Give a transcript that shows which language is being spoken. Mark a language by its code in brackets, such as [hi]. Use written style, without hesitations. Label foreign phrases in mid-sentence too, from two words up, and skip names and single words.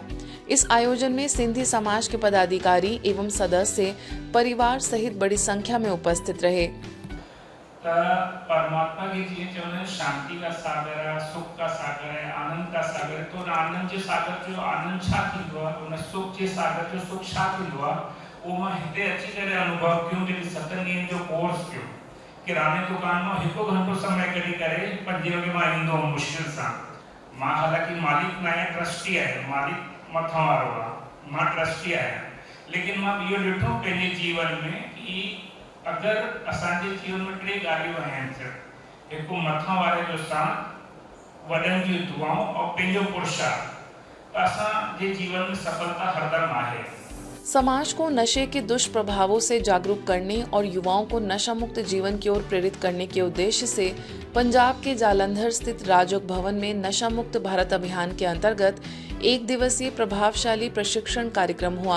[hi] इस आयोजन में सिंधी समाज के पदाधिकारी एवं सदस्य परिवार सहित बड़ी संख्या में उपस्थित रहे। परमात्मा के जीवन चवण शांति का सागर है, सुख का सागर है, आनंद का सागर है। [sd] तो आनंद जो सागर जो आनंद छा थींदो आहे, उन सुख जे सागर जो सुख छा थींदो आहे, उहो मां हिते अची करे अनुभव कयो जॾहिं 7 ॾींहंनि जो कोर्स कयो। किराने दुकान में 1 घंटो समय कढी करे 5 वगे मां ईंदो हुअमि मुश्किल सां। मां हालांकि मालिक न आहियां, ट्रस्टी आहियां, मालिक मथां वारो आहे, मां ट्रस्टी आहियां। लेकिन मां इहो ॾिठो पंहिंजे जीवन में कि अगर असांजे जीवन में 3 ॻाल्हियूं आहिनि सिर्फ़, हिकु मथां वारे जो साथ, वॾनि जी दुआऊं और पंहिंजो पुरुषार्थ। असा जे जीवन में सफलता हरदम आहे। [hi] समाज को नशे के दुष्प्रभावों से जागरूक करने और युवाओं को नशा मुक्त जीवन की ओर प्रेरित करने के उद्देश्य से पंजाब के जालंधर स्थित राजयोग भवन में नशा मुक्त भारत अभियान के अंतर्गत 1 दिवसीय प्रभावशाली प्रशिक्षण कार्यक्रम हुआ।